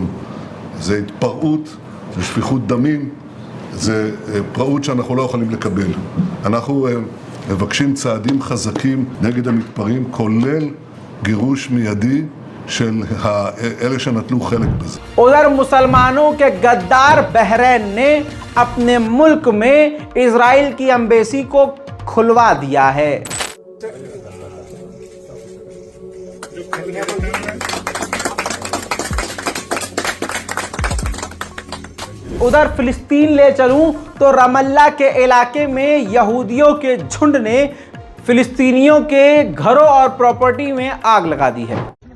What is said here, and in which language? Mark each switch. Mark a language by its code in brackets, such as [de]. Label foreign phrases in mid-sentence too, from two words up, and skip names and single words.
[he] זה התפרעות, זה שפיכות דמים, זה פרעות שאנחנו לא יכולים לקבל. אנחנו מבקשים צעדים חזקים נגד המתפרעים, כולל גירוש מיידי של אלה שנטלו חלק בזה. [hi] उधर मुसलमानों के गद्दार बहरैन ने अपने मुल्क में इजराइल की एम्बेसी को खुलवा दिया है। उधर फिलिस्तीन ले चलूं तो रमल्ला के इलाके में यहूदियों के झुंड ने फिलिस्तीनियों के घरों और प्रॉपर्टी में आग लगा दी है।